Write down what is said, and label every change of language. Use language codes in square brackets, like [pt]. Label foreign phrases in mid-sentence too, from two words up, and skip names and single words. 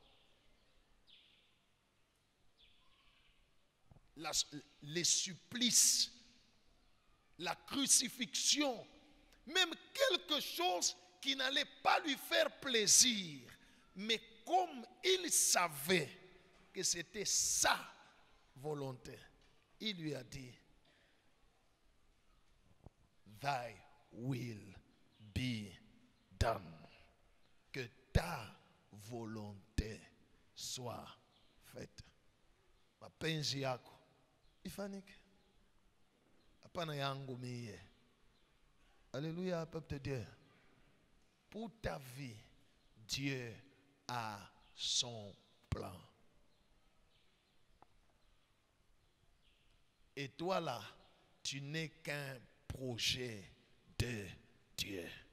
[fr] les supplices, la crucifixion, même quelque chose qui n'allait pas lui faire plaisir, mais comme il savait que c'était sa volonté, il lui a dit, [en] thy will be done. [fr] Que ta volonté soit faite. [sw] Mapenzi yako ifanyike. Hapana yangu mie. [fr] Alléluia, peuple de Dieu. Pour ta vie, Dieu a son plan. Et toi là, tu n'es qu'un projet de Dieu.